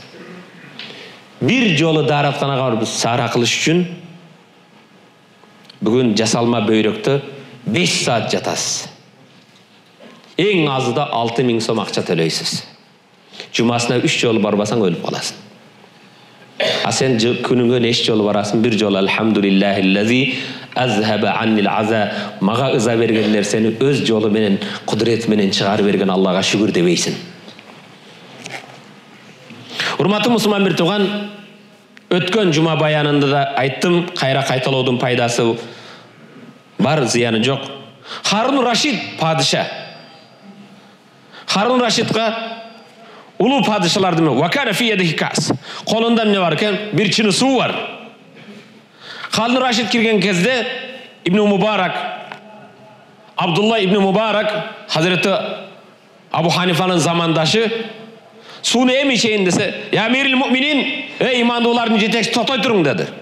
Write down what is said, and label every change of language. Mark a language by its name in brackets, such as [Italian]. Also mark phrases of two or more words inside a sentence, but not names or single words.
[Kyrgyz] Бир жолу дааратканага барып саара кылыш үчүн бүгүн жасалма бөйрөктө 5 саат жатасыз. Эң азыда 6000 сом акча төлөйсүз. Жумасына 3 жолу барбасаң өлүп каласың. А сен күнүнгө нече жолу барасың? [Arabic] Бир жолу الحمد لله الذي أذهب عني الأذى. [Kyrgyz] Мага ыза берген нерсени өз жолу менен, кудурет менен чыгарып берген Аллага шүгүр дебейсиң. Урматтуу мусулман бир тууган, өткөн жума баянында да айттым, кайра кайталоодун пайдасы бар, зыяны жок. Харун Рашид падыша. Харун Рашидга улуу падышалардын [Arabic] وكان في يده كأس. [Kyrgyz] Колунда эмне бар экен? Бир чыны суу бар. Харун Рашид кирген кезде Ибн Мубарак, Абдулла ибн Мубарак, Hazreti Abu Hanifa'nын замандашы, сууну эми ичейин десе, [Arabic] "يا أمير المؤمنين, [Kyrgyz] эй имандуулардын жетекчиси, токтой туруң" деди.